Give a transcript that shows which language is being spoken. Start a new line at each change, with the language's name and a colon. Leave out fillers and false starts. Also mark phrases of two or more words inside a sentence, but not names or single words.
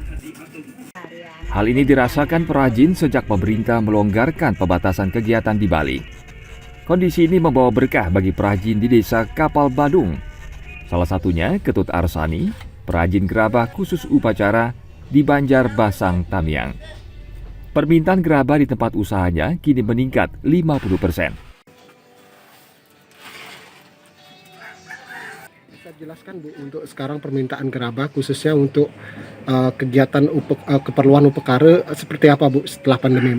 Indonesian: Hal ini dirasakan perajin sejak pemerintah melonggarkan pembatasan kegiatan di Bali. Kondisi ini membawa berkah bagi perajin di desa Kapal Badung. Salah satunya Ketut Arsani, perajin gerabah khusus upacara di Banjar Basang Tamiang. Permintaan gerabah di tempat usahanya kini meningkat 50%. Jelaskan Bu, untuk sekarang permintaan gerabah khususnya untuk kegiatan keperluan upekara seperti apa Bu setelah pandemi Bu?